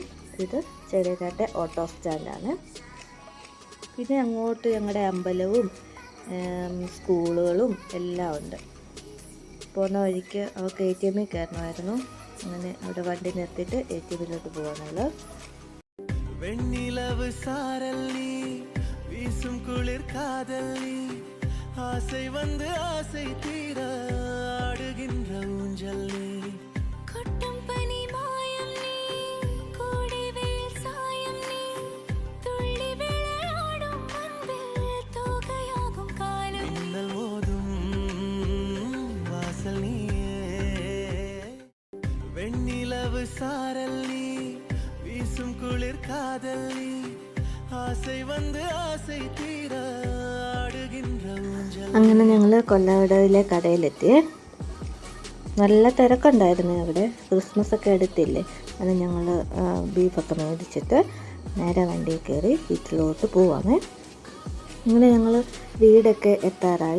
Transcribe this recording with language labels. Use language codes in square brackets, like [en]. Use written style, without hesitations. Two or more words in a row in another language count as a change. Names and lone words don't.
[ml] ഇത് ചെറിയനാട്ടെ ഓട്ടോ സ്റ്റാൻഡാണ്. പിന്നെ അങ്ങോട്ട് ഞങ്ങളുടെ അമ്പലവും സ്കൂളുകളും എല്ലാം ഉണ്ട്. പോകുന്ന വഴിക്ക് അവർക്ക് ATM കയറണമായിരുന്നു. അങ്ങനെ അവിടെ വണ്ടി നിർത്തിയിട്ട് ATMിലോട്ട് പോകാനുള്ള [ta] வெண்ணிலவு சாரல் நீ வீசும் குளிர் காதல் நீ ஆசை வந்து ஆசை தீர ஆடுகின்ற ஊஞ்சல் நீ கொட்டும் பனி மாயம் நீ கோடை வெயில் சாயம் நீ துள்ளி விளையாடும் அன்பில் தோகையாகும் காலம் மின்னல் மோதும் வாசல் நீயே வெண்ணிலவு சாரல் நீ வீசும் குளிர் காதல் நீ ஆசை வந்து ஆசை தீர ஆடுகின்ற ஊஞ்சல். [ml] അങ്ങനെ ഞങ്ങൾ കൊല്ലവടയിലെ കടയിലെത്തി. നല്ല തിരക്കുണ്ടായിരുന്നു അവിടെ. ക്രിസ്മസ് ഒക്കെ അടുത്തില്ലേ, അത് ഞങ്ങൾ ബീഫൊക്കെ മേടിച്ചിട്ട് നേരെ വണ്ടിയിൽ കയറി വീട്ടിലോട്ട് പോവാണ്. അങ്ങനെ ഞങ്ങൾ വീടൊക്കെ എത്താറായി.